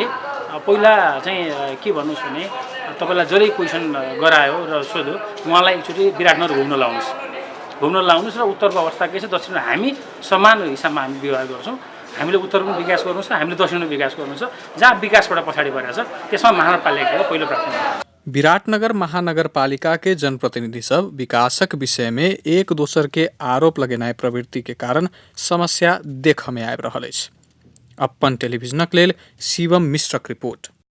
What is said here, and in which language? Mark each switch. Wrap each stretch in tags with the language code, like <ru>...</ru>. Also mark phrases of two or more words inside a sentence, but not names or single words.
<ne>पहिला चाहिँ के भन्नुहोस् भने तपाईँलाई जसले क्वेसन गरायो र सोध्यो उहाँलाई एकचोटि विराटनगर घुम्न लाउनुहोस् र उत्तरको अवस्था के छ, दक्षिण हामी समान हिसाबमा हामी व्यवहार गर्छौँ। हामीले उत्तर पनि विकास गर्नु छ, हामीले दक्षिण पनि विकास गर्नु छ। जहाँ विकासबाट पछाडि परेको छ त्यसमा महानगरपालिकाको पहिलो प्राथमिकता।</ne> <mai>विराटनगर महानगरपालिका के जनप्रतिनिधि सब विकासक विषय में एक दोसर के आरोप लगेनाय प्रवृत्ति के कारण समस्या देख में आबि रहल अछि। अपन टेलीविजनक लेल शिवम मिश्रक रिपोर्ट।</mai>